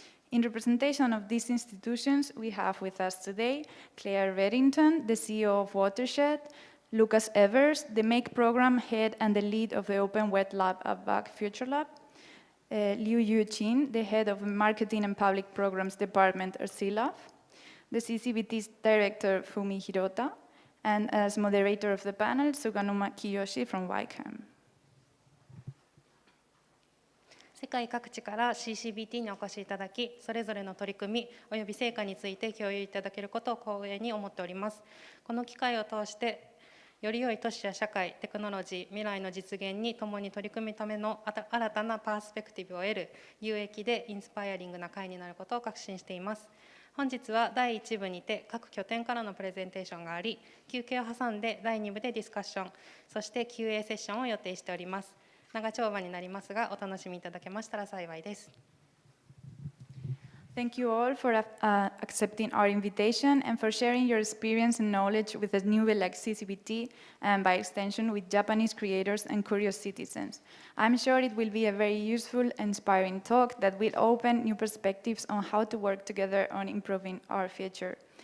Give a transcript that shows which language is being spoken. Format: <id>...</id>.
<en>In representation of these institutions, we have with us today Clare Reddington, the CEO of Watershed, Lucas Evers, the Make Program Head and the lead of the Open Wet Lab at Waag Futurelab, Yu-Ching, the Head of Marketing and Public Programs Department at CLAF, the CCBT's Director Fumi Hirota, and as moderator of the panel, Suganuma Kiyoshi from YCAM.</en> <ja>世界各地から CCBT にお越しいただき、それぞれの取り組みおよび成果について共有いただけることを光栄に思っております。この機会を通してより良い都市や社会、テクノロジー、未来の実現に共に取り組むための新たなパースペクティブを得る有益でインスパイアリングな会になることを確信しています。本日は第1部にて各拠点からのプレゼンテーションがあり、休憩を挟んで第2部でディスカッション、そして QA セッションを予定しております。長丁場になりますが、お楽しみいただけましたら幸いです。</ja> <en>Thank you all for accepting our invitation and for sharing your experience and knowledge with a new like CCBT and by extension with Japanese creators and curious citizens. I'm sure it will be a very useful and inspiring talk that will open new perspectives on how to work together on improving our future.</en>